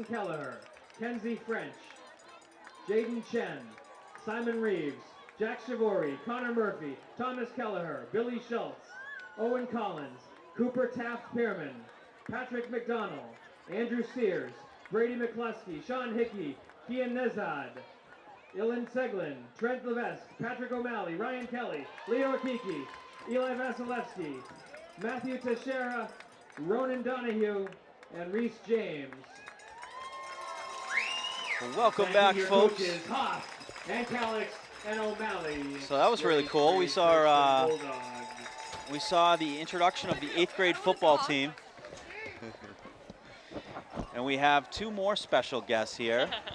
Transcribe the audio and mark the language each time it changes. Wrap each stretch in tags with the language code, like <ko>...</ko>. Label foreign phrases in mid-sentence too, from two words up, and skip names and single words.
<en>Kelleher, Kenzie French, Jaden Chen, Simon Reeves, Jack Shavori, Connor Murphy, Thomas Kelleher, Billy Schultz, Owen Collins, Cooper Taft-Pearman, Patrick McDonald, Andrew Sears, Brady McCluskey, Sean Hickey, Kian Nezad, Ilan Seglin, Trent Levesque, Patrick O'Malley, Ryan Kelly, Leo Akiki, Eli Vasilevsky, Matthew Teixeira, Ronan Donahue, and Reese James. Well, welcome back, folks. Coaches Hoff and Calix and O'Malley. So that was really cool. We saw the introduction of the 8th grade football team. And we have two more special guests here.</en>